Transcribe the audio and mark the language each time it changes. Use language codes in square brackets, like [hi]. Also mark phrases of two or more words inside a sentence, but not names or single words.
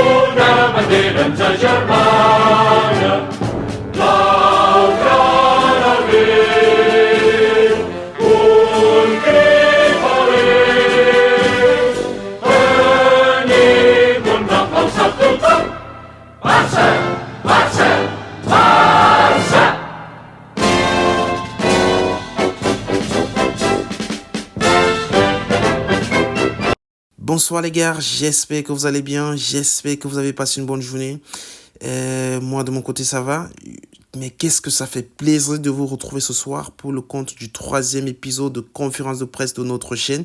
[ca] una bandera ens agermana, blau, groc, verd, un crit valent. Tenim un nom alçat tothom, Barça, Barça, Barça! [fr] Bonsoir les gars, j'espère que vous allez bien, j'espère que vous avez passé une bonne journée. Moi de mon côté ça va, mais qu'est-ce que ça fait plaisir de vous retrouver ce soir pour le compte du 3e épisode de conférence de presse de notre chaîne.